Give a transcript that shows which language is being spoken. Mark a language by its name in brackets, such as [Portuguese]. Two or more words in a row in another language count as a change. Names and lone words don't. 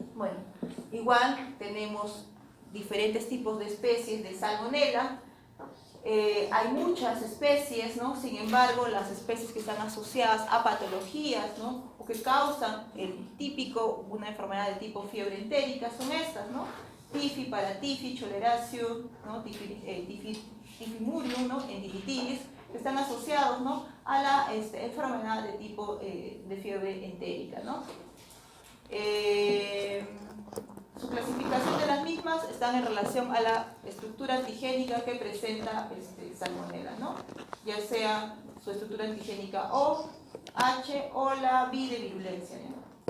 [Spanish] Bueno, igual tenemos diferentes tipos de especies de Salmonella. Hay muchas especies, ¿no? Sin embargo, las especies que están asociadas a patologías, ¿no? O que causan el típico, una enfermedad de tipo fiebre entérica, son estas, ¿no? Tifi, paratifi, choleracio, ¿no? Tifimurium, ¿no? Endilitilis, que están asociados, ¿no? A la enfermedad de tipo de fiebre entérica, ¿no? Su clasificación de las mismas están en relación a la estructura antigénica que presenta Salmonella, ¿no? Ya sea su estructura antigénica O, H o la vi de virulencia, ¿no?